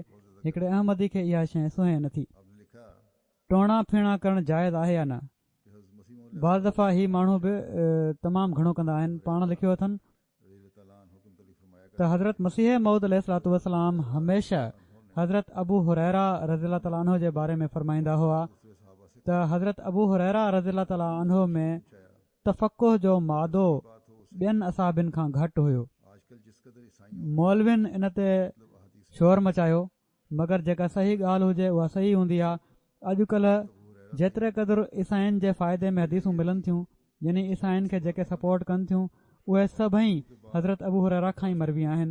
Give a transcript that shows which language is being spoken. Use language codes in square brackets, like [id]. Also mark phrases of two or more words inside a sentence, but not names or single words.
[sd] हिकिड़े अहमदी खे इहा शइ सुहे नथी। टोणा फीणा करणु जाइज़ आहे या न? बाज़ दफ़ा ही माण्हू बि तमामु घणो कंदा आहिनि। पाण लिखियो अथनि त हज़रत मसीह मऊद [ar] عليه الصلاة والسلام [sd] हमेशह हज़रत अबू हुरैरा [ar] رضي الله تعالى عنه [sd] जे बारे में फरमाईंदा हुआ त हज़रत अबू हुरैरा [ar] رضي الله تعالى عنه [sd] में तफ़क़ुह जो मादो ॿियनि असाबिन खां घटि हुयो। मौलविन इन ते शोर मचायो, मगर जेका सही ॻाल्हि हुजे उहा सही हूंदी आहे। अॼुकल्ह जेतिरे क़दुरु ईसाइनि जे फ़ाइदे में हदीसूं मिलनि थियूं, यानी ईसाइनि खे जेके सपोर्ट कनि थियूं, उहे सभई हज़रत अबू हुरैरा खां ई मरबी आहिनि।